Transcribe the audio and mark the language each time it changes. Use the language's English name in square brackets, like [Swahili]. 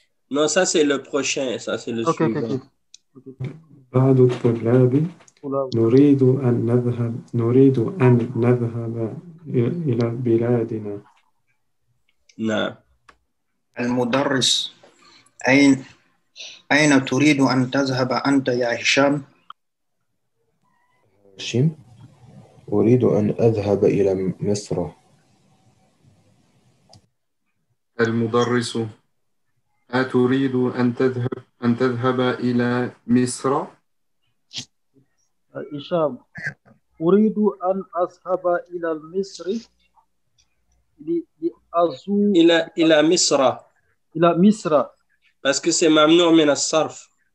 [French] Non, ça c'est le prochain, ça c'est le اوكي suivant. [Arabic] بعض الطلاب نريد أن نذهب إلى بلادنا. نعم. المدرس أين تريد أن تذهب أنت يا هشام؟ هاشم أريد أن أذهب إلى مصر. المدرس أتريد أن تذهب إلى مصر؟ هشام أريد أن أذهب إلى مصر لأزور إلى مصر. إلى مصر. [French] Parce que c'est mamnou min as-sarf.